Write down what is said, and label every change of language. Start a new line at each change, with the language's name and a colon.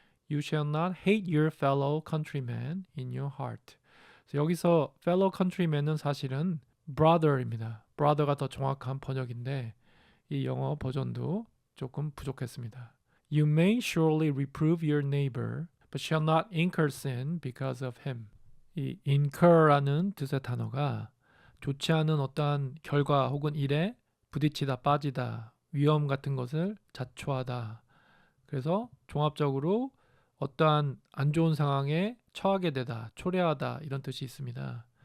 English: You shall not hate your fellow countrymen in your heart.
Korean: 여기서 fellow countrymen은 사실은 brother입니다. brother가 더 정확한 번역인데 이 영어 버전도 조금 부족했습니다.
English: You may surely reprove your neighbor, but shall not incur sin because of him.
Korean: 이 incur라는 뜻의 단어가 좋지 않은 어떠한 결과 혹은 일에 부딪히다 빠지다 위험 같은 것을 자초하다. 그래서 종합적으로 어떠한 안 좋은 상황에 처하게 되다, 초래하다 이런 뜻이 있습니다.